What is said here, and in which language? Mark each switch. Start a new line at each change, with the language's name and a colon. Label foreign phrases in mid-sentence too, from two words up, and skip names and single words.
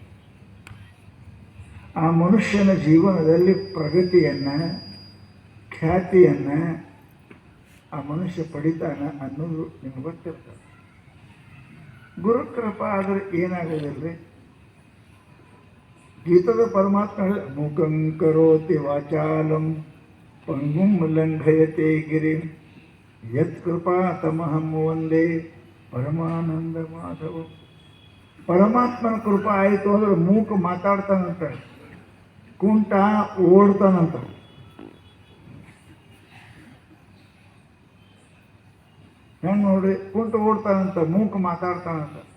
Kannada: ಆ ಮನುಷ್ಯನ ಜೀವನದಲ್ಲಿ ಪ್ರಗತಿಯನ್ನು, ಖ್ಯಾತಿಯನ್ನು ಆ ಮನುಷ್ಯ ಪಡಿತಾನೆ ಅನ್ನೋದು ನಿಮ್ಗೆ ಗೊತ್ತಿರ್ತದೆ. ಗುರುಕೃಪಾ ಆದರೆ ಏನಾಗೋದಿಲ್ಲ. ಗೀತದ ಪರಮಾತ್ಮ
Sanskrit: ಮೂಕಂ ಕರೋತಿ ವಾಚಾಲಂ ಪಂಗುಂ ಲಂಘಯತೆ ಗಿರಿಂ ಯತ್ಕೃಪಾ ತಮಹಂ ವಂದೇ ಪರಮಾನಂದ ಮಾಧವ.
Kannada: ಪರಮಾತ್ಮನ ಕೃಪಾ ಆಯಿತು ಅಂದ್ರೆ ಮೂಕ ಮಾತಾಡ್ತಾನಂತ, ಕುಂಟ ಓಡ್ತಾನಂತ. ಹೆಂಗೆ ನೋಡ್ರಿ, ಕುಂಟ ಓಡ್ತಾನಂತ, ಮೂಕ ಮಾತಾಡ್ತಾನಂತ.